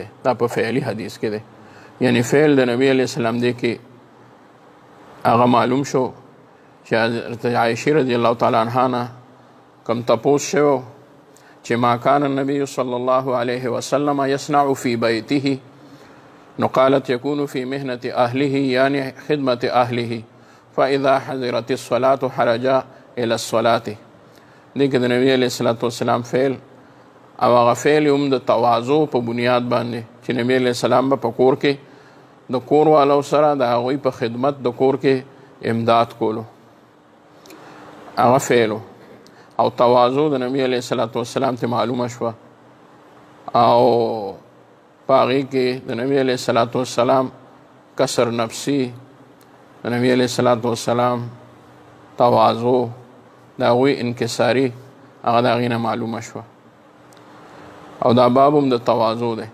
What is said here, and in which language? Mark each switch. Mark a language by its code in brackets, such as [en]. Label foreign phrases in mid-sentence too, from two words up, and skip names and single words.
[ps] دا په فعلی حدیث کې دی، یعنی فعل د نبی علیه السلام دی کې هغه معلوم شو چې حضرت عائشہ رضی الله تعالی عنها نه کوم تپوس شو چې [ar] ما کان النبی صلی الله علیه وسلم یصنع فی بیته، [ps] نو [ar] قالت یکون فی مهنة اهله [ps] یعنی خدمت اهله، [ar] فاذا حضرت الصلاة حرج الى الصلاة. [ps] دې کې د نبی علیه الصلاة والسلام فعل او هغه فعل هم د تواضع په بنیاد باندې چې نبی علیه السلام به په کور کې د کور والو سره د هغوی په خدمت د کور کې امداد کولو، هغه فعلو او تواضع د نبی علیه الصلاة والسلام ته معلومه شوه او په هغې کې د نبی علیه الصلاة والسلام کسر نفسي، د نبی علیه الصلاة والسلام تواضع د هغوی انکساري هغه د هغې نه معلومه شوه او دا باب هم د تواضع دی.